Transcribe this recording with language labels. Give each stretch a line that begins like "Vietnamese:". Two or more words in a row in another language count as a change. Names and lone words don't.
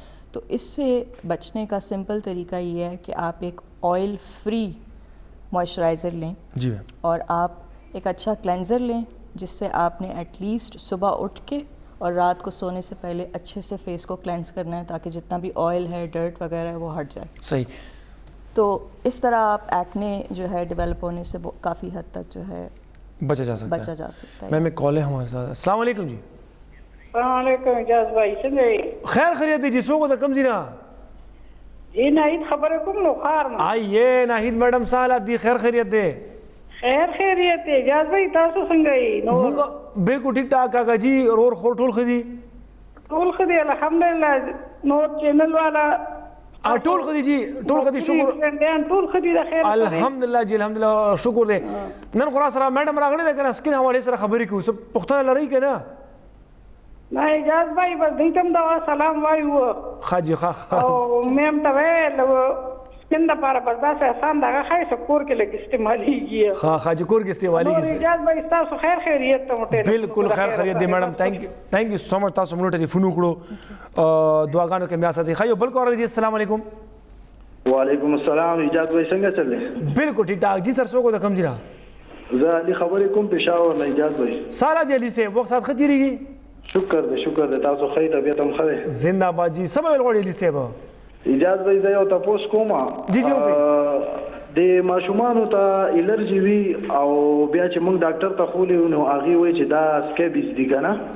Urdu: تو اس سے بچنے کا سمپل طریقہ یہ ہے کہ آپ ایک
English: oil free moisturizer
Urdu: لیں, اور آپ ایک اچھا کلینزر لیں, جس سے آپ نے
English: at least
Urdu: صبح اٹھ کے اور رات کو سونے سے پہلے اچھے سے فیس کو کلینز کرنا ہے, تاکہ جتنا بھی آئل ہے, ڈرٹ وغیرہ ہے, وہ ہٹ جائے. صحیح. تو اس طرح آپ ایکنے جو ہے ڈیولپ ہونے سے کافی حد تک جو ہے بچا جا سکتا ہے. میم ایک کال ہے ہمارے ساتھ.
Arabic: السلام علیکم جی. السلام علیکم اجاز بھائی.
Pashto: څنګه خیر خیریت دی جی؟ څوک د کوم ځای نه؟ جی ناهید خبره کوم نو خار ما.
Urdu: آئیے ناهید میڈم
Pashto: سال دی خیر خیریت دی. خیر خیریت دی اجاز بھائی, تاسو څنګه یې؟ نو
Urdu: بالکل ٹھیک ٹھاک کاکا جی.
Pashto: اور خور ټول خدي ټول خدي الحمدلله. نو چینل والا ټول خدي جی, ټول خدي. شکر ټول خدي د خیر الحمدلله جی, الحمدلله شکر دی. نن خو سره میډم راغلی ده کنه, سکین حواله سره خبرې کوو, څه پوښتنه لرئ کنه؟ نه اجاز بھائی, بس دوی ته دا سلام وایو. خاجي خا او میم ته ویل سکن د پاره بس داسې آسان دغه خایسه کور کې لږ استعمالېږي. ها خاجي کور کې استعمالېږي. اجاز بھائی تاسو خیر خیریت ته موټه. بالکل خیر خیریت دی میډم.
English: thank you so much.
Pashto: تاسو موږ ټلیفون وکړو, دعاګانو کې بیا ساتي. خایو بل کور دی.
Arabic: السلام علیکم. وعلیکم السلام.
Pashto: اجاز بھائی څنګه چلې؟
Urdu: بالکل ٹھیک ٹھاک جی.
Pashto: سر څوک د کوم ځای نه؟ زه علي خبرې کوم پېښور نه. اجاز بھائی سالا دی علي صاحب, وخت سات ښه تېرېږي؟ شکر دی تاسو ښه طبیعت هم ښه دی.
Urdu: زنده باد جی.
Pashto: څه به ویل غواړئ علي صاحب؟ اجاز بھائی زه یو تپوس کوم. جی جی د ماشومانو ته الرجی وي او بیا چې موږ ډاکټر ته خولې نو هغې وایي چې دا سکیبیز دي که نه؟